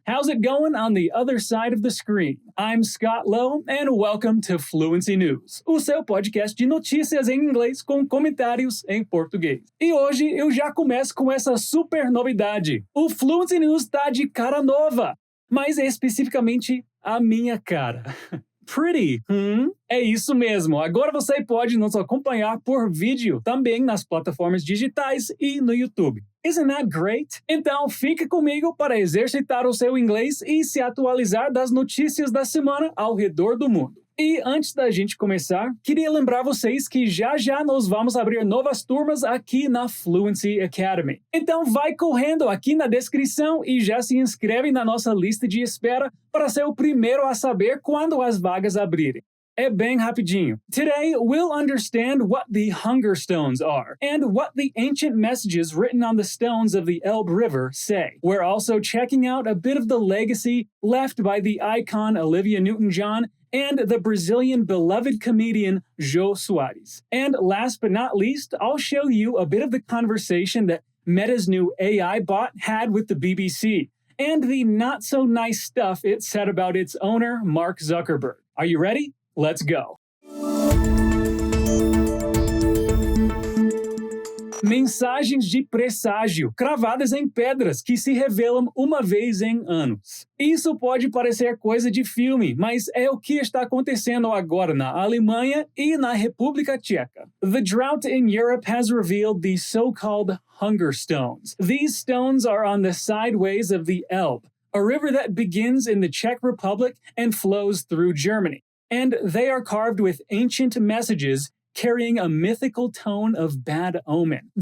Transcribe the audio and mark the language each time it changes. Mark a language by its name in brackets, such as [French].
[English] How's it going on the other side of the screen? I'm Scott Lowe, and welcome to Fluency News, [Portuguese] o seu podcast de notícias em inglês com comentários em português. E hoje eu já começo com essa super novidade. O Fluency News tá de cara nova, mas especificamente a minha cara. Pretty, É isso mesmo. Agora você pode nos acompanhar por vídeo também nas plataformas digitais e no YouTube. [English] Isn't that great? [Portuguese] Então, fique comigo para exercitar o seu inglês e se atualizar das notícias da semana ao redor do mundo. E antes da gente começar, queria lembrar vocês que já nós vamos abrir novas turmas aqui na Fluency Academy. Então vai correndo aqui na descrição e já se inscreve na nossa lista de espera para ser o primeiro a saber quando as vagas abrirem. É bem rapidinho. [English] Today, we'll understand what the hunger stones are and what the ancient messages written on the stones of the Elbe River say. We're also checking out a bit of the legacy left by the icon Olivia Newton-John and the Brazilian beloved comedian Jô Soares. And last but not least, I'll show you a bit of the conversation that Meta's new AI bot had with the BBC and the not-so-nice stuff it said about its owner, Mark Zuckerberg. Are you ready? Let's go! [Portuguese] Mensagens de presságio, cravadas em pedras que se revelam uma vez em anos. Isso pode parecer coisa de filme, mas é o que está acontecendo agora na Alemanha e na República Tcheca. [English] The drought in Europe has revealed the so-called hunger stones. These stones are on the sideways of the Elbe, a river that begins in the Czech Republic and flows through Germany. And they are carved with ancient messages carrying a mythical tone of bad omen.